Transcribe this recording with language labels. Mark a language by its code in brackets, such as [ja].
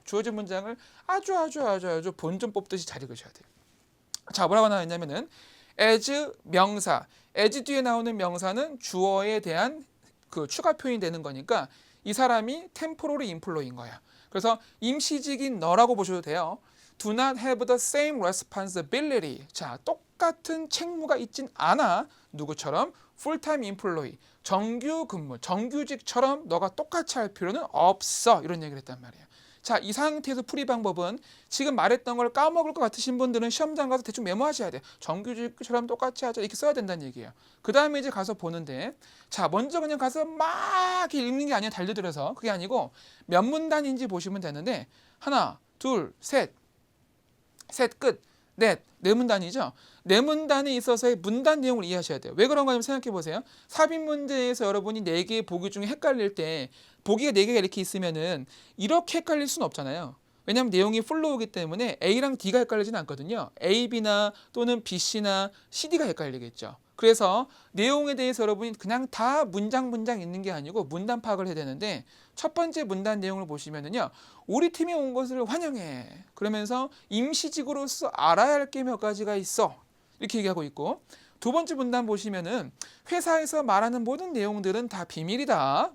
[ko] 주어진 문장을 아주 본전 뽑듯이 잘 읽으셔야 돼요. 자, 뭐라고 나왔냐면은 as 명사, as 뒤에 나오는 명사는 주어에 대한 그 추가 표현이 되는 거니까 이 사람이 [en] temporary employee [ko] 인 거야. 그래서 임시직인 너라고 보셔도 돼요. [en] Do not have the same responsibility. [ko] 자, 똑같은 책무가 있진 않아. 누구처럼? [en] Full-time employee. [ko] 정규 근무, 정규직처럼 너가 똑같이 할 필요는 없어. 이런 얘기를 했단 말이에요. 자, 이 상태에서 풀이 방법은 지금 말했던 걸 까먹을 것 같으신 분들은 시험장 가서 대충 메모하셔야 돼요. 정규직처럼 똑같이 하자. 이렇게 써야 된다는 얘기예요. 그 다음에 이제 가서 보는데 자, 먼저 그냥 가서 막 읽는 게 아니라 달려들어서 그게 아니고 몇 문단인지 보시면 되는데 하나, 둘, 셋 끝, 네 문단이죠. 네 문단에 있어서의 문단 내용을 이해하셔야 돼요. 왜 그런가 좀 생각해 보세요. 삽입 문제에서 여러분이 4개의 보기 중에 헷갈릴 때 보기가 4개가 이렇게 있으면은 이렇게 헷갈릴 수는 없잖아요. 왜냐하면 내용이 플로우이기 때문에 A랑 D가 헷갈리지는 않거든요. A, B나 또는 B, C나 C, D가 헷갈리겠죠. 그래서 내용에 대해서 여러분이 그냥 다 문장 있는 게 아니고 문단 파악을 해야 되는데 첫 번째 문단 내용을 보시면은요. 우리 팀에 온 것을 환영해. 그러면서 임시직으로서 알아야 할 게 몇 가지가 있어. 이렇게 얘기하고 있고 두 번째 문단 보시면은 회사에서 말하는 모든 내용들은 다 비밀이다.